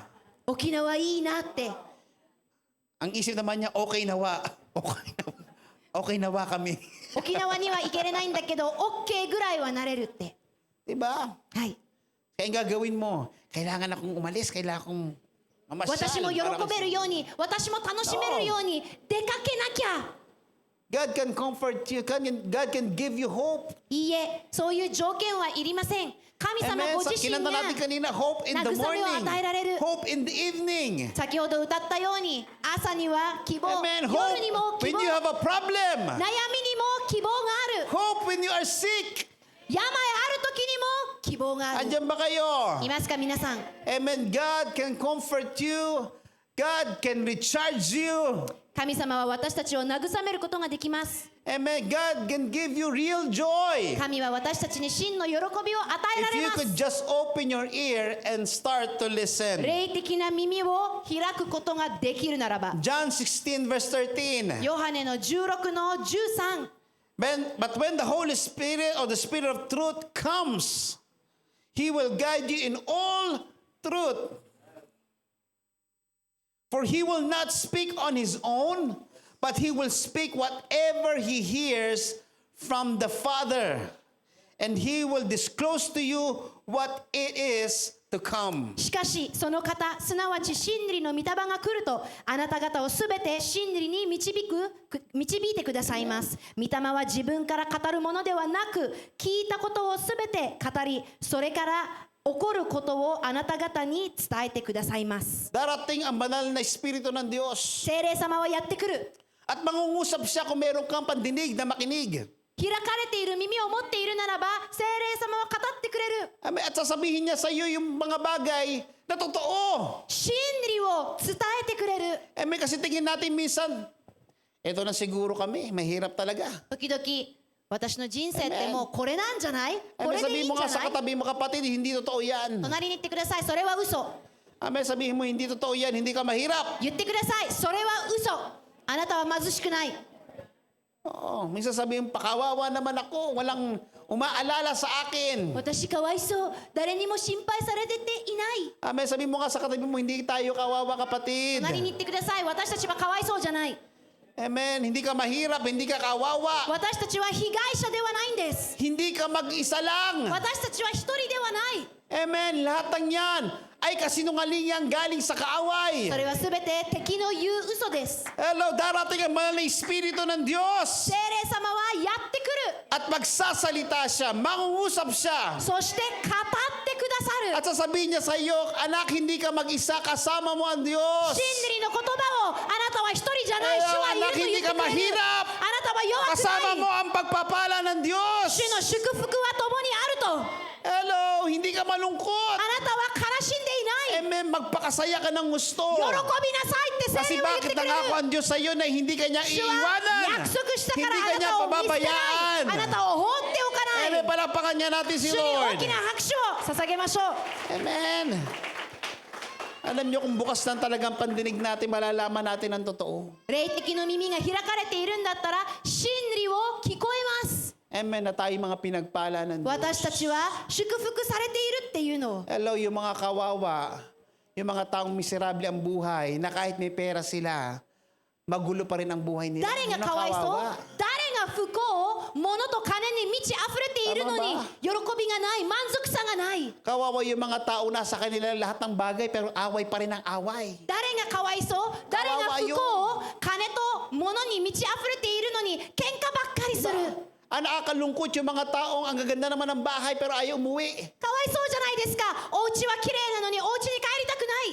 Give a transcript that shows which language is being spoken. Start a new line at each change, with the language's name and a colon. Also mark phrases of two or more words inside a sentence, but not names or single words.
Japanese: 沖縄いいなって。
Filipino: Ang isip naman niya, okay nawa. Okay nawa. Okay nawa kami.
Japanese: 沖縄には行けれないんだけど OK ぐらいはなれるって。
Filipino: Diba?
Japanese: はい。
Filipino: Kaya ang gagawin mo, kailangan akong umalis, kailangan akong mamasyal.
Japanese: 私も喜
Filipino: para
Japanese: べるように、私も楽しめるように出かけなきゃ。
English: God can comfort you. God can give you hope.
Japanese: いいえ、そういう条件はいりません。神様
English: Amen.
Japanese: ご
Filipino: Sa
Japanese: 自身
Filipino: kinanta
Japanese: が
Filipino: natin kanina,
English: hope in the
Japanese: 慰めを
English: morning.
Japanese: 与えられる。
English: Hope in the evening.
Japanese: 先ほど歌ったように朝には希望、
English: Amen.
Japanese: 夜にも
English: Hope
Japanese: 希
English: when
Japanese: 望、
English: you have a problem.
Japanese: 悩みにも希望がある。
English: Hope when you are sick.
Japanese: 病ある時にも希望がある。
Filipino: Andyan ba kayo?
Japanese: いますか皆さん。
English: Amen. God can comfort you. God can recharge you.
Japanese: 神様は私たちを慰めることができます。
English: Amen. God can give you real joy.
Japanese: 神は私たちに真の喜びを与えら
English: If
Japanese: れ
English: you
Japanese: ま
English: could
Japanese: す。
English: just open your ear and start to listen.
Japanese: 霊的な耳を開くことができるならば。
English: John 16 verse 13.
Japanese: ヨハネの16の13。
English: But when the Holy Spirit or the Spirit of truth comes, He will guide you in all truth. For He will not speak on His own, but He will speak whatever He hears from the Father. And He will disclose to you what it is to come.
Japanese: しかしその方すなわち真理の御霊が来るとあなた方をすべて真理に導いてくださいます。御霊は自分から語るものではなく聞いたことをすべて語りそれから起こることをあなた方に伝えてくださいます。
Filipino: Darating ang banal na Espiritu ng Diyos.
Japanese: 聖霊様はやってくる。
Filipino: At mangungusap siya kung meron kang pandinig na makinig.
Japanese: 開かれている耳を持っているならば聖霊様は語ってくれる。
Filipino: At sasabihin niya sa iyo yung mga bagay na totoo.
Japanese: 真理を伝えてくれる。
Filipino: Kasi tingin natin minsan, eto na siguro kami, mahirap talaga.
Japanese: 時々 私の人生って
English: Amen.
Japanese: もうこれなんじゃない？こ
English: Amen.
Japanese: れでいい
Filipino: Sabihin
Japanese: ん
Filipino: mo
Japanese: じゃ
Filipino: nga sa
Japanese: ない？
Filipino: katabi mo, kapatid, hindi totoo yan.
Japanese: 隣に言ってください。それは嘘。
English: Amen.
Filipino: Sabihin mo, hindi totoo yan, hindi ka mahirap.
Japanese: 言ってください。それは嘘。あなたは貧しくない。
Filipino: Oo, minsan sabihin, pakawawa naman ako, walang umaalala sa akin.
Japanese: 私かわいそう。誰にも心配されてていない。
English: Amen.
Filipino: Sabihin mo nga sa katabi mo, hindi tayo kawawa, kapatid.
Japanese: 隣に言ってください。私たちはかわいそうじゃない。
English: Amen.
Filipino: Hindi ka mahirap, hindi ka kawawa.
Japanese: 私たちは被害者ではないんです。 Hindi ka mag-isa lang. 私たちは一人ではない。
English: Amen.
Filipino: Lahat ng yan ay kasinungalingan galing sa kaaway.
Japanese: それはすべて敵の言う嘘です。
Filipino: Hello, darating ang mahal na Espiritu ng Diyos.
Japanese: 聖霊様はやってくる。
Filipino: At magsasalita siya, mangungusap siya.
Japanese: そして語ってくださる。
Filipino: At sasabihin niya sa iyo, anak, hindi ka mag-isa, kasama mo ang Diyos.
Japanese: 真理の言葉をあなたは一人じゃない。主は
Filipino: Anak,
Japanese: いると言
Filipino: hindi
Japanese: って
Filipino: ka
Japanese: くれる。
Filipino: mahirap.
Japanese: あなたは弱く
Filipino: Kasama
Japanese: ない。
Filipino: mo ang pagpapala ng Diyos.
Japanese: 主の祝福は共にあると。
Filipino: Hello, hindi ka
Japanese: あ
Filipino: malungkot.
Japanese: なたは悲しんでいない。
Filipino: Amen, magpakasaya ka ng gusto.
Japanese: 喜びなさいって聖
Filipino: Kasi
Japanese: 霊は言って
Filipino: bakit
Japanese: くれる。
Filipino: nangako ang Diyos sa iyo na hindi ka niya
Japanese: 主は
Filipino: iiwanan.
Japanese: 約束したか
Filipino: Hindi
Japanese: らあ
Filipino: ka
Japanese: な
Filipino: niya
Japanese: たを見捨てない。
Filipino: pababayaan.
Japanese: あなたを放っておかない。
Filipino: Amen, palapakan niya natin si
Japanese: 主に
Filipino: Lord.
Japanese: 大きな拍手を捧げましょう。
English: Amen.
Filipino: Alam niyo kung bukas lang talagang pandinig natin, malalaman natin ang totoo.
Japanese: 霊的の耳が開かれているんだったら真理を聞こえます。
Filipino: Amen, na tayo mga pinagpala ng Diyos.
Japanese: 私たちは祝福されているっていうのを。
Filipino: Hello, yung mga kawawa, yung mga taong miserable ang buhay, na kahit may pera sila, magulo pa rin ang buhay nila.
Japanese: 誰
Filipino: Yun
Japanese: が
Filipino: ang
Japanese: かわいそう？
Filipino: kawawa.
Japanese: 誰が不幸？物と金に満ち溢れているのに
Filipino: Tama ba?
Japanese: 喜びがない、満足さがない。
Filipino: Kawawa yung mga tao na sa kanila lahat ng bagay, pero away pa rin ang away.
Japanese: 誰がかわいそう？誰が不幸？金と物に満ち溢れているのに喧嘩ばっかりする。
Filipino: Nakakalungkot yung mga taong ang gaganda naman ng bahay pero ayaw umuwi.
Japanese: かわいそうじゃないですか。お家は綺麗なのにお家に帰りたくない。